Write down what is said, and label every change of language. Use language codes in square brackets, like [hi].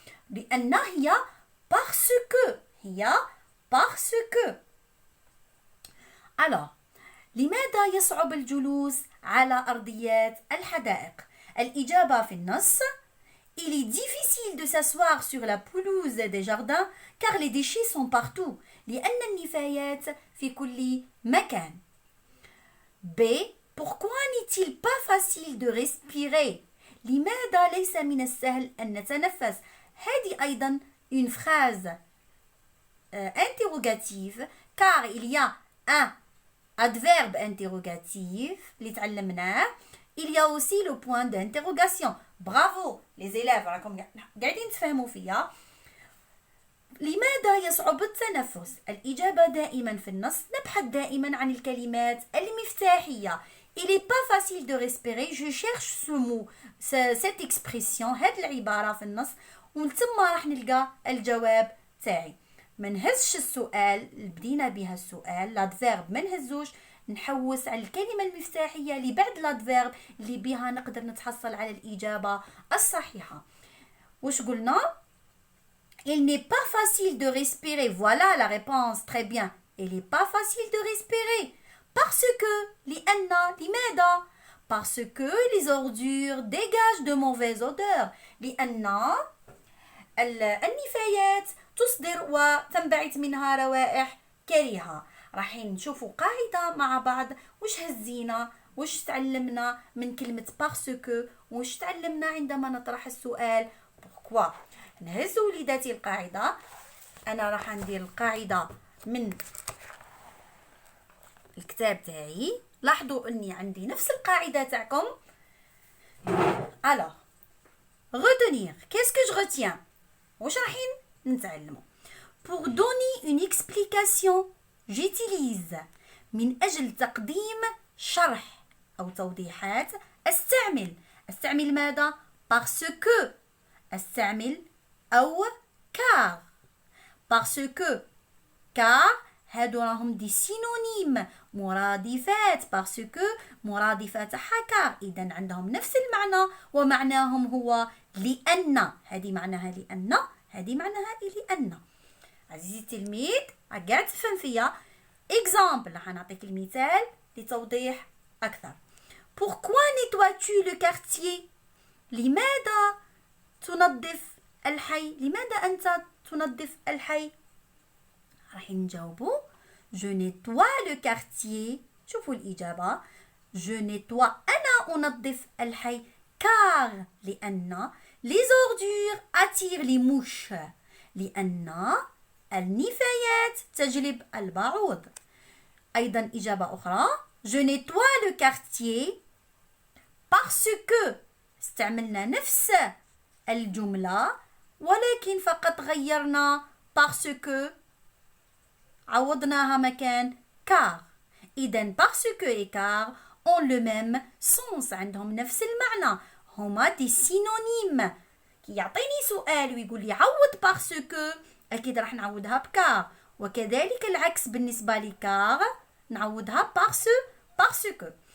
[ar] لأن هي parce que، هي parce que. Alors لماذا يصعب الجلوس على أرضيات الحدائق؟ الإجابة في النص. [fr] Il est difficile de s'asseoir sur la pelouse des jardins car les déchets sont partout. [ar] لأن النفايات في كل مكان. B. [fr] Pourquoi n'est-il pas facile de respirer? [ar] لماذا ليس من السهل أن نتنفس؟ هذه أيضا [fr] une phrase interrogative car il y a un adverbe interrogatif [ar] اللي تعلمناه. [fr] Il y a aussi le point d'interrogation. Bravo les élèves [ar] راكم قاعدين تفهموا فيها. لماذا يصعب التنفس؟ الإجابة دائما في النص. نبحث دائما عن الكلمات المفتاحية. [fr] Il n'est pas facile de respirer. Je cherche ce mot, cette expression, [ar] هذه العبارة في النص. وثم راح نلقى الجواب تاعي. ما نهزش السؤال اللي بدينا بها السؤال لادفيرب ما نهزوش، نحوس على الكلمة المفتاحية اللي بعد لادفيرب اللي بها نقدر نتحصل على الإجابة الصحيحة. وش قلنا؟ [fr] Il n'est pas facile de respirer. Voilà la réponse. Très bien. Il n'est pas facile de respirer. Parce que, لماذا? Parce que les ordures dégagent de mauvaises odeurs. [ar] لأن النفايات تصدر وتنبعث منها روائح كريهة. راح نشوفوا قاعدة مع بعض. وش هزينا؟ وش تعلمنا من كلمة parce que؟ وش تعلمنا عندما نطرح السؤال pourquoi؟ نهز وليداتي القاعدة. أنا راح ندير القاعدة من الكتاب تاعي. لاحظوا أني عندي نفس القاعدة تاعكم. [fr] Alors, retenir. Qu'est-ce que je retiens? [ar] وش راحين نتعلموا؟ [fr] Pour donner une explication, j'utilise. [ar] من أجل تقديم شرح أو توضيحات أستعمل ماذا؟ Parce que. أستعمل أو car. [fr] Parce que. [ar] car هادو راهم دي سينونيم مرادفات. parce que مرادفات car. إذن عندهم نفس المعنى ومعناهم هو لأن. هذه معناها لأن، هذه معناها لأن. عزيزي التلميذ قاعد تفهم فيا. example راح نعطيك المثال لتوضيح أكثر. [fr] Pourquoi nettoies-tu le quartier؟ [ar] لماذا تنظف الحي؟ لماذا أنت تنظف الحي؟ راح نجاوبوا [fr] je nettoie le quartier. [ar] شوفوا الإجابة [fr] je nettoie. [ar] أنا أنظف الحي [fr] car [ar] لأن [fr] les ordures attirent les mouches. [ar] لأن النفايات تجلب البعوض. أيضا إجابة أخرى [fr] je nettoie le quartier parce que. [ar] استعملنا نفس الجملة ولكن فقط غيرنا parce que عوضناها مكان car. [fr] إذن parce que et car ont le même sens. [ar] عندهم نفس المعنى. هما دي سينونيم. كي يعطيني سؤال ويقول لي عوض parce que أكيد راح نعوضها بكار. وكذلك العكس بالنسبة لكار نعوضها parce que.